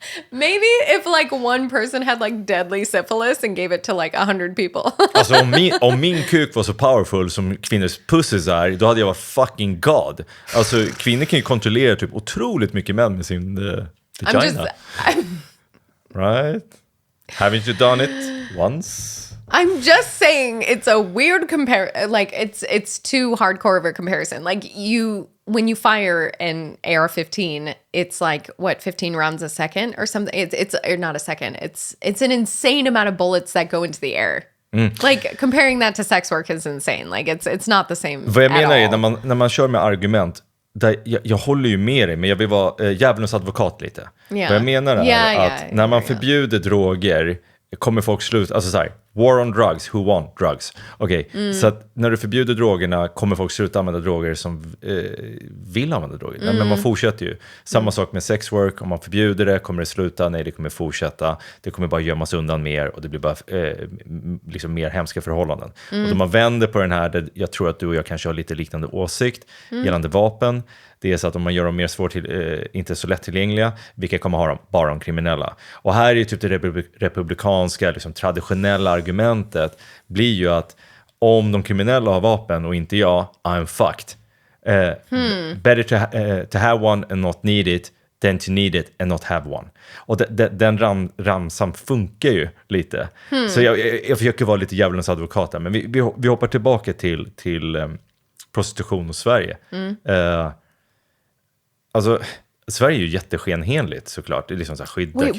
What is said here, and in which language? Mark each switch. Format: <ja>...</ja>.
<en>Maybe if like one person had like deadly syphilis and gave it to like 100 people.</en> <sv>Alltså om min kuk var så powerful som kvinnors pussies är, då hade jag varit fucking god. Alltså kvinnor kan ju kontrollera typ otroligt mycket män med sin vagina.</sv> <en>Right? Haven't you done it once? I'm just saying it's a weird like it's too hardcore of a comparison. Like when you fire an AR-15, it's like what, 15 rounds a second or something. It's or not a second. It's an insane amount of bullets that go into the air. Like comparing that to sex work is insane. Like it's not the same.</en> <sv>Vad jag menar är när man kör med argument, där jag håller ju med dig, men jag vill vara djävulens advokat lite.</sv> <en>Yeah.</en> <sv>Vad jag menar är att när man förbjuder droger kommer folk sluta, alltså så här,</sv> <en>war on drugs, who want drugs?</en> <sv>Okej, så att när du förbjuder drogerna kommer folk sluta använda droger som vill använda droger. Men man fortsätter ju. Samma sak med sex work, om man förbjuder det kommer det sluta, nej det kommer fortsätta. Det kommer bara gömmas undan mer och det blir bara liksom mer hemska förhållanden. Och då man vänder på den här, jag tror att du och jag kanske har lite liknande åsikt gällande vapen. Det är så att om man gör dem mer inte så lättillgängliga, vilka kommer ha dem? Bara de kriminella. Och här är ju typ det republikanska, liksom traditionella argumentet blir ju att om de kriminella har vapen och inte jag,</sv> <en>I'm fucked. Better to have one and not need it than to need it and not have one.</en> <sv>Och den ramsan funkar ju lite. Så jag försöker vara lite djävulens advokat där, men vi hoppar tillbaka till prostitution och Sverige. Alltså, Sverige är ju jätteskenhenligt såklart. Det är liksom så här skydda kvinnor.</sv>